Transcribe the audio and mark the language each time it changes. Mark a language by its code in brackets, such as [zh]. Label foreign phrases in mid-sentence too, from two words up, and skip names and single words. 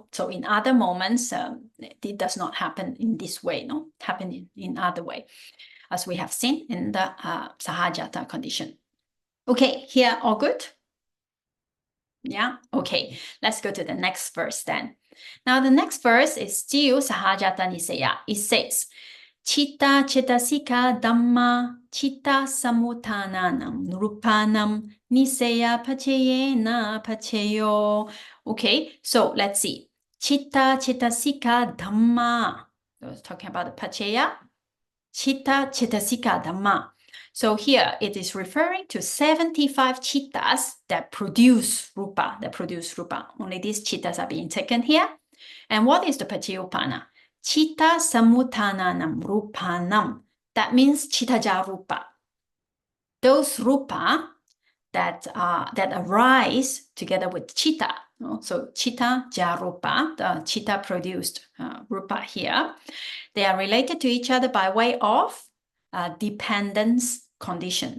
[en] So in other moments, it does not happen in this way, no? Happen in other way, as we have seen in the Pacchājāta condition. Okay, here, all good? Yeah, okay. Let's go to the next verse then. Now the next verse is still [pi] Pacchājāta Nissaya. [en] It says, [pi] Citta cetasika dhamma citta samutananam rupanam Nissaya Paccayena Paccayo. [en] Okay, so let's see. [pi] Citta cetasika dhamma. [en] So talking about the Paccaya. [pi] Citta cetasika dhamma. [en] So here it is referring to 75 cittas that produce rupa, Only these cittas are being taken here. And what is the Paccayupana? [pi] Citta samutananam rupanam. [en] That means [pi] citta rupa. [en] Those rupa that arise together with citta. No? So [pi] citta rupa, [en] the citta produced rupa here, they are related to each other by way of dependence condition.